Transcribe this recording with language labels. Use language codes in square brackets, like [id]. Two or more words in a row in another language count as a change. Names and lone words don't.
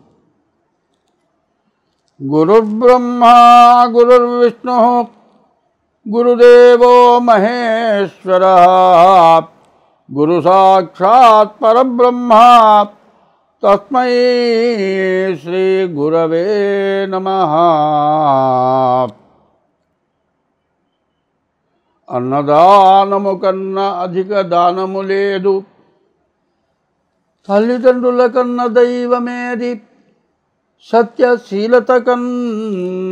[sa] गुरुर्ब्रह्मा गुरुर्विष्णुः गुरुदेवो महेश्वरः गुरु साक्षात् परब्रह्म तस्मै श्री गुरवे नमः। [te] అన్నదానము కన్నా అధిక దానము లేదు, తల్లిదండ్రుల కన్న దైవమేది, సత్యశీలత కన్న